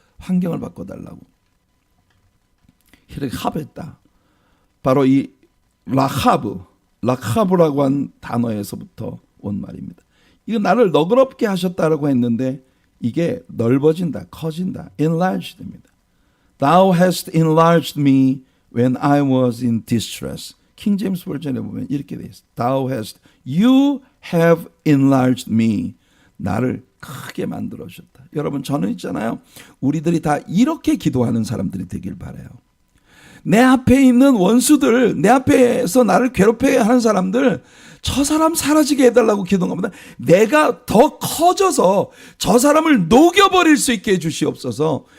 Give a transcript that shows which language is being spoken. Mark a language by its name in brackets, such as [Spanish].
[Korean] 환경을 바꿔달라고. 히렉하벳다. 바로 이 라하브라고 한 단어에서부터 온 말입니다. 이거 나를 너그럽게 하셨다라고 했는데 이게 넓어진다, 커진다, enlarged입니다. [English] Thou hast enlarged me when I was in distress. [Korean] 킹 제임스 버전에 보면 이렇게 돼 있어요. [English] You have enlarged me. [Korean] 나를 크게 만들어 주셨다. 여러분 저는 있잖아요. 우리들이 다 이렇게 기도하는 사람들이 되길 바라요. 내 앞에 있는 원수들, 내 앞에서 나를 괴롭게 하는 사람들, 저 사람 사라지게 해달라고 기도한 것보다 내가 더 커져서 저 사람을 녹여버릴 수 있게 해주시옵소서.